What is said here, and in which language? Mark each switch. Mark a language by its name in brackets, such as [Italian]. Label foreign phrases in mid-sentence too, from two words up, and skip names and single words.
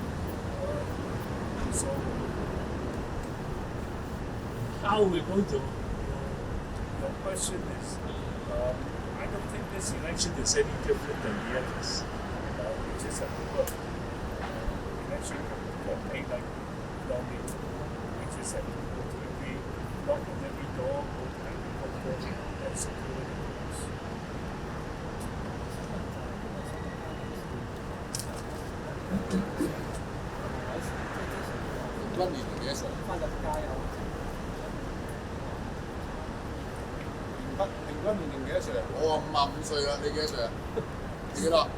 [English] So how we're going to, your question is, I don't think this election is any different than the others. We just have to work. Election campaign like lobbying, we just have to go to every, knock on every door, go to every corner and secure the doors. [Cantonese] 平均年齡幾多歲？翻入街啊！平均年齡幾多歲啊？我55歲啦，你幾多歲啊？你幾多